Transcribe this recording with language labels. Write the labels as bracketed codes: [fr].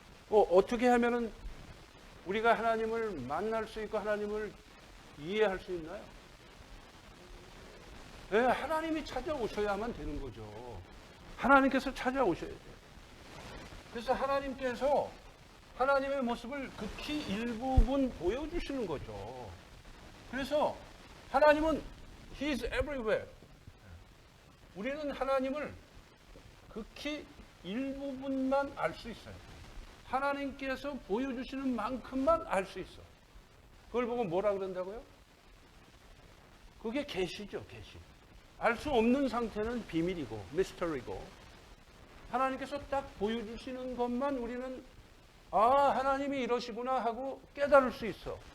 [ko] 어떻게 하면은 우리가 하나님을 만날 수 있고 하나님을 이해할 수 있나요? 네, 하나님이 찾아오셔야만 되는 거죠. 하나님께서 찾아오셔야 돼요. 그래서 하나님께서 하나님의 모습을 극히 일부분 보여주시는 거죠. 그래서 하나님은 [en] He is everywhere. [ko] 우리는 하나님을 극히 일부분만 알 수 있어요. 하나님께서 보여주시는 만큼만 알 수 있어. 그걸 보고 뭐라 그런다고요? 그게 계시죠, 계시. 알 수 없는 상태는 비밀이고, 미스터리고, 하나님께서 딱 보여주시는 것만 우리는 하나님이 이러시구나 하고 깨달을 수 있어.